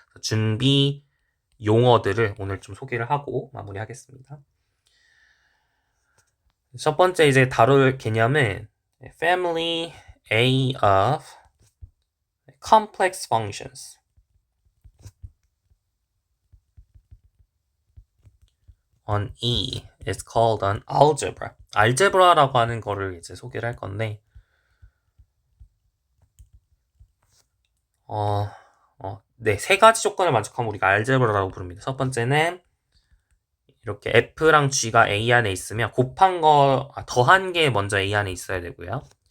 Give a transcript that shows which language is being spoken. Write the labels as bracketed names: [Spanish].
[Korean] 준비 용어들을 오늘 좀 소개를 하고 마무리하겠습니다. 첫 번째 이제 다룰 개념은 [English] family A of complex functions. on E is called an algebra. [Korean] 알제브라라고 하는 거를 이제 소개를 할 건데, 네, 세 가지 조건을 만족하면 우리가 알제브라라고 부릅니다. 첫 번째는 이렇게 F랑 G가 A 안에 있으면 곱한 거, 더한 게 먼저 A 안에 있어야 되고요.